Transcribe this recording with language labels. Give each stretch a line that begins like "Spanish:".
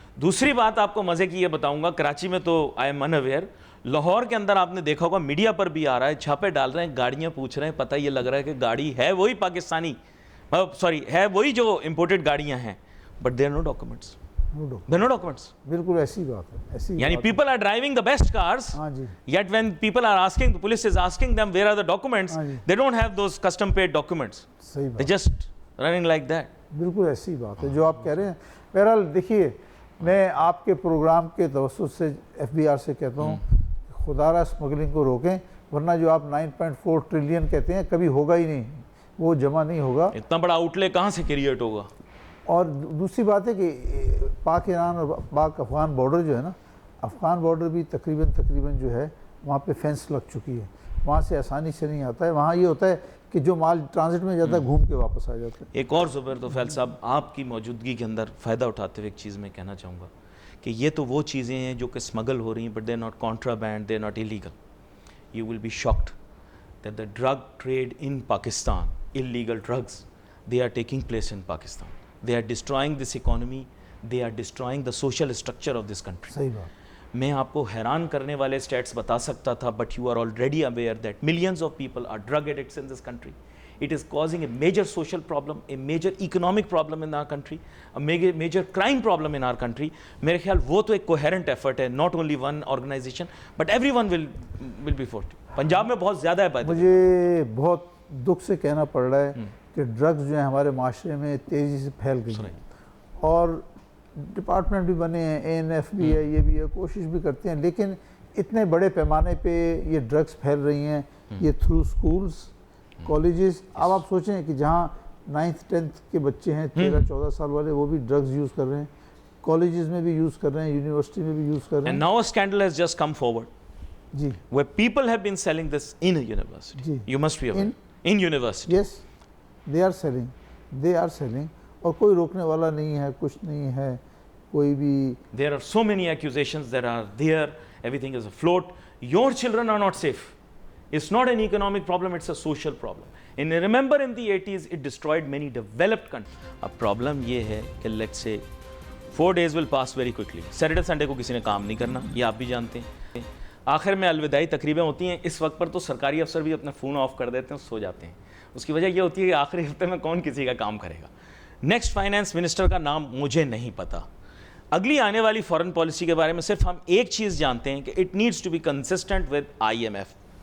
Urdu: دوسری بات آپ کو مزے کی یہ بتاؤں گا, کراچی میں تو
English: I am unaware,
Urdu: لاہور کے اندر آپ نے دیکھا ہوگا میڈیا پر بھی آ رہا ہے, چھاپے ڈال رہے ہیں, گاڑیاں پوچھ رہے ہیں, پتہ یہ لگ رہا ہے کہ گاڑی ہے وہی پاکستانی, سوری ہے وہی جو امپورٹڈ گاڑیاں ہیں,
English: But there are no documents.
Urdu: بالکل ایسی بات ہے,
English: یعنی people are driving the best cars, yet when people are asking, police is asking them where are the documents, they don't have those custom paid documents, they just running like that.
Urdu: بالکل ایسی بات ہے جو آپ کہہ رہے ہیں. بہرحال دیکھیے, میں آپ کے پروگرام کے توسط سے FBR سے کہتا ہوں کہ خدا را اسمگلنگ کو روکیں, ورنہ جو آپ 9.4 ٹریلین کہتے ہیں کبھی ہوگا ہی نہیں, وہ جمع نہیں ہوگا. اتنا بڑا آؤٹ لے کہاں سے کریٹ ہوگا. اور دوسری بات ہے کہ پاک ایران اور پاک افغان بارڈر جو ہے نا, افغان بارڈر بھی تقریباً جو ہے وہاں پہ فینس لگ چکی ہے, وہاں سے آسانی سے نہیں آتا ہے. وہاں یہ ہوتا ہے کہ جو مال ٹرانزٹ میں جاتا ہے گھوم کے واپس آ جاتا ہے. ایک اور زبیر توفیل صاحب, آپ کی موجودگی کے اندر فائدہ اٹھاتے ہوئے ایک چیز میں کہنا چاہوں گا کہ یہ تو وہ چیزیں ہیں جو کہ اسمگل ہو رہی ہیں,
English: But they are not contraband, they are not illegal. You will be shocked that the drug trade in Pakistan, illegal drugs, they are taking place in Pakistan. They are destroying this economy, they are destroying the social structure of this country.
Urdu: صحیح بات. میں آپ کو حیران کرنے والے status بتا سکتا تھا,
English: But you are already aware that millions of people are drug addicts in this country. It is causing a major social problem, a major economic problem in our country, a major crime problem in our country.
Urdu: میرے خیال وہ تو ایک
English: coherent effort ہے, not only one organization, but everyone will be forced.
Urdu: Punjab میں بہت زیادہ ہے. مجھے بہت دکھ سے کہنا پڑ رہا ہے کہ ڈرگز جو ہیں ہمارے معاشرے میں تیزی سے پھیل گئی ہیں, اور ڈپارٹمنٹ بھی بنے ہیں, ANF بھی ہے, یہ بھی ہے, کوشش بھی کرتے ہیں, لیکن اتنے بڑے پیمانے پہ یہ ڈرگز پھیل رہی ہیں, یہ تھرو سکولز, کالجز. اب آپ سوچیں کہ جہاں 9th 10th کے بچے ہیں 13-14 سال والے, وہ بھی ڈرگز یوز کر رہے ہیں, کالجز میں بھی یوز کر رہے ہیں, یونیورسٹی میں بھی یوز کر رہے ہیں.
English: And now a scandal has just come forward.
Urdu: جی.
English: Where people have been selling this in a university.
Urdu: جی.
English: You must be aware. In university. Yes, they are selling.
Urdu: اور کوئی روکنے والا نہیں ہے, کچھ نہیں ہے, کوئی بھی.
English: There are so many accusations that are there, everything is afloat. Your children are not safe. It's not an economic problem, it's a social problem. And remember in the 80s, it destroyed many developed countries. اب problem
Urdu: یہ ہے کہ
English: let's say 4 days will pass very quickly.
Urdu: Saturday, Sunday کو کسی نے کام نہیں کرنا, یہ آپ بھی جانتے ہیں. آخر میں الوداعی تقریبیں ہوتی ہیں, اس وقت پر تو سرکاری افسر بھی اپنا فون آف کر دیتے ہیں, سو جاتے ہیں. اس کی وجہ یہ ہوتی ہے کہ آخری ہفتے میں کون کسی کا کام کرے گا. نیکسٹ فائنانس منسٹر کا نام مجھے نہیں پتا. اگلی آنے والی فارن پالیسی کے بارے میں صرف ہم ایک چیز جانتے ہیں کہ
English: It needs to be consistent with IMF.